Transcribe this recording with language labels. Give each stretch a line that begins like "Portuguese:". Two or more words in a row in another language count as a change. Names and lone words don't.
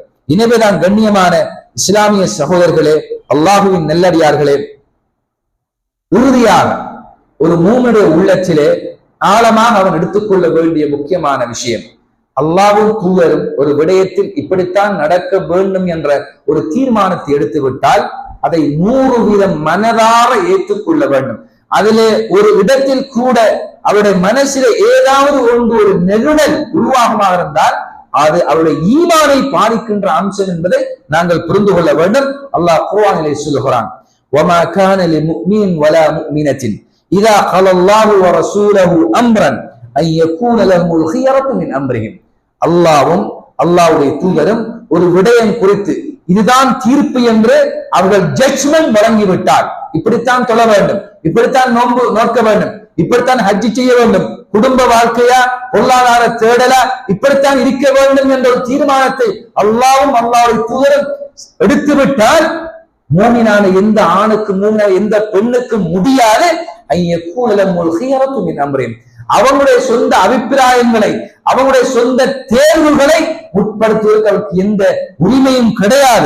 Tamil: எனவேதான் கண்ணியமான இஸ்லாமிய சகோதரர்களே, அல்லாஹுவின் நல்லடியார்களே, உறுதியாக ஒரு மூமினுடைய உள்ளத்திலே ஆழமாக அவன் எடுத்துக்கொள்ள வேண்டிய முக்கியமான விஷயம், அல்லாஹ்வும் தூதரும் ஒரு விடயத்தில் இப்படித்தான் நடக்க வேண்டும் என்ற ஒரு தீர்மானத்தை எடுத்து விட்டால் அதை 100% மனதார ஏற்றுக்கொள்ள வேண்டும். அதிலே ஒரு இடத்தில் கூட அவருடைய மனசில ஏதாவது ஒன்று ஒரு நெருடல் உருவாகமாக இருந்தால் அது அவருடைய ஈமானை பாதிக்கின்ற அம்சம் என்பதை நாங்கள் புரிந்து கொள்ள வேண்டும். அல்லாஹ் குர்ஆனிலே சொல்கிறான்,
Arabic: وَمَا كَانَ لِمُؤْمِنٍ وَلَا مُؤْمِنَةٍ إِذَا قَضَى اللَّهُ وَرَسُولُهُ أَمْرًا أَن يَكُونَ لَهُمُ الْخِيَرَةُ مِنْ أَمْرِهِمْ.
Tamil: அல்லாஹ்வும் அல்லாஹ்வுடைய தூதரும் ஒரு விடயம் குறித்து இதுதான் தீர்ப்பு என்று அவர்கள் ஜட்ஜ்மெண்ட் வழங்கிவிட்டார், இப்படித்தான் தொழ வேண்டும், இப்படித்தான் நோன்பு நோக்க வேண்டும், இப்படித்தான் ஹஜ் செய்ய வேண்டும், குடும்ப வாழ்க்கையா பொருளாதார தேடலா இப்படித்தான் இருக்க வேண்டும் என்ற ஒரு தீர்மானத்தை அல்லாஹ்வும் அல்லாஹ்வுடைய தூதரும் எடுத்துவிட்டால் மூமினான எந்த ஆணுக்கும் மூமினான எந்த பெண்ணுக்கும் முடியாது அவங்களுடைய சொந்த அபிப்பிராயங்களை அவங்களுடைய சொந்த தேர்வுகளை உட்படுத்துவதற்கு அவருக்கு எந்த உரிமையும் கிடையாது.